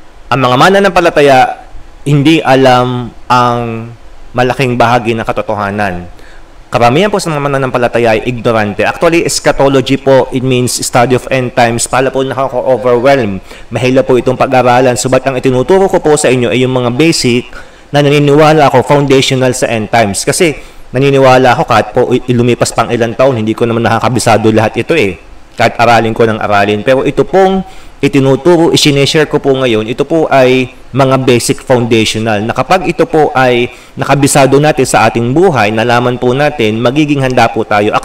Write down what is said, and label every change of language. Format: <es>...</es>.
<tl>Ang mga mananampalataya hindi alam ang malaking bahagi ng katotohanan. Karamihan po sa mga mananampalataya ay ignorante.</tl> <en>Actually, eschatology po, it means study of end times.</en> <tl>Pala po nakaka-overwhelm. Mahila po itong pag-aralan. Subat ang itinuturo ko po sa inyo ay yung mga basic na naniniwala ako, foundational sa end times. Kasi naniniwala ako kahit po ilumipas pang ilang taon, hindi ko naman nakakabisado lahat ito eh. Kahit aralin ko ng aralin. Pero ito pong itinuturo, isineshare ko po ngayon, ito po ay mga basic foundational na kapag ito po ay nakabisado natin sa ating buhay, nalaman po natin, magiging handa po tayo.</tl>